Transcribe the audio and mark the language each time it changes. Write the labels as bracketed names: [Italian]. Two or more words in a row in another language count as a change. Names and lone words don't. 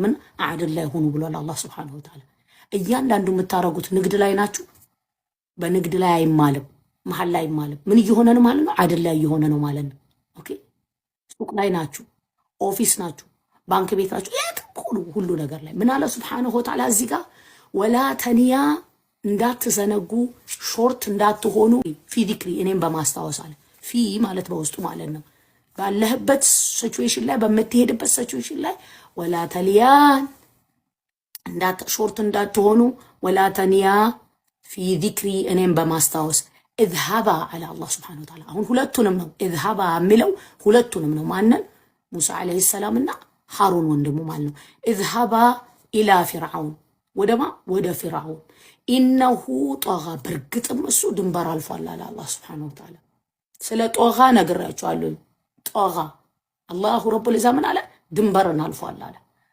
[Amharic] ምን አድል ላይ ሆኑ ብሏል አላህ [Arabic] سبحانه وتعالى [Amharic] እያንዳንዱ የምታረጉት ንግድ ላይ ናችሁ በንግድ ላይ አይማልም መሐል ላይ አይማልም ምን እየሆነ ነው ማለት ነው አድል ላይ እየሆነ ነው ማለት ነው ኦኬ ሱቅ ላይ ናችሁ ኦፊስ ናችሁ ባንክ ቤት ናችሁ ሁሉ ነገር ላይ ምን አለ [Arabic] سبحانه وتعالى [Amharic] እዚህ ጋር [Arabic] ولا تنيا [Amharic] እንዳትዘነጉ ሾርት እንዳትሆኑ [Arabic] في ذكري [Amharic] እኔም በማስታወስ አለ ፊ ማለት በውስጡ ማለት ነው ባለህበት ሲቹዌሽን ላይ በመትሄድበት ሲቹዌሽን ላይ [Arabic] ولا تليان [Amharic] ሾርት እንዳትሆኑ [Arabic] ولا تنيا في ذكري [Amharic] እኔም በማስታወስ [Arabic] اذهبا على الله سبحانه وتعالى [Amharic] አሁን ሁለቱንም ነው اذهبا የሚለው ሁለቱንም ነው ማንን ሙሳ [Arabic] عليه السلام [Amharic] ሃሩን ወንድሙ ማለት ነው [Arabic] اذهبا الى فرعون [Amharic] ወደ فرعون [Arabic] انه طغى [Amharic] በርግጥም እሱ ድንበር አልፏል አለ አላህ [Arabic] سبحانه وتعالى [Amharic] ስለ ጦጋ ነግራችኋለሁ ጦጋ [Arabic] الله رب العزة [Amharic] ምን አለ ድንበርን አልፏል አለ